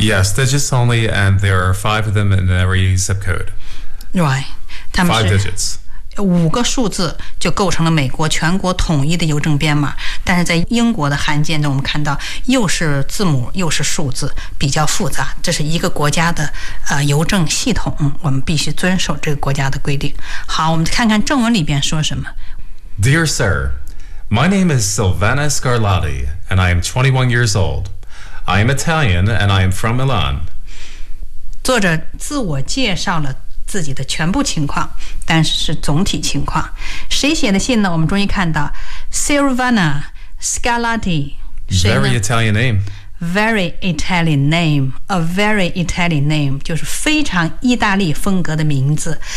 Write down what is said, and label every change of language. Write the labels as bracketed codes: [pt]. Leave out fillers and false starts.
[en] Yes, digits only, and there are five of them in every zip code. Right. Five digits. [zh] 五个数字就构成了美国全国统一的邮政编码，但是在英国的函件中，我们看到又是字母又是数字，比较复杂。这是一个国家的邮政系统，我们必须遵守这个国家的规定。好，我们看看正文里边说什么。 [en] Dear Sir, My name is Silvana Scarlatti, and I am 21 years old. I am Italian, and I am from Milan. [zh] 作者自我介绍了自己的全部情况，但是是总体情况。谁写的信呢？我们终于看到 Silvana Scarlatti， [en] Very Italian name， Very Italian name， A very Italian name， [zh] 就是非常意大利风格的名字。